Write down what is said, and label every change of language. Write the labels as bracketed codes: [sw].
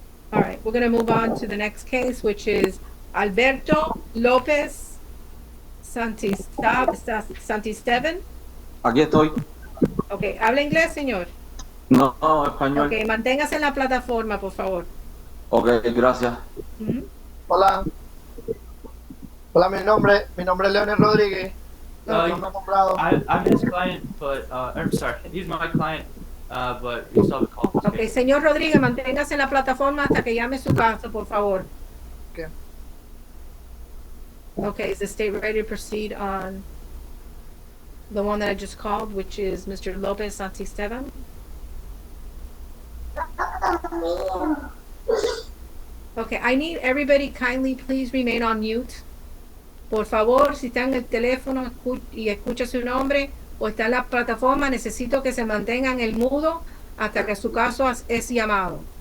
[en] All right, we're going to move on to the next case, which is Alberto Lopez Santisteban. [es] Aquí estoy. Ok, ¿habla inglés, señor? No, español. Ok, manténgase en la plataforma, por favor. Ok, gracias. Hola. Hola, mi nombre es Leonel Rodríguez. [en] I'm his client, but I'm sorry, he's my client, but we saw the call. [es] Ok, señor Rodríguez, manténgase en la plataforma hasta que llame su caso, por favor. [en] Okay. Okay, is the state ready to proceed on the one that I just called, which is Mr. Lopez Santisteban. Okay, I need everybody kindly please remain on mute. [es] Por favor, si está en el teléfono y escucha su nombre o está en la plataforma, necesito que se mantengan en el mudo hasta que su caso es llamado.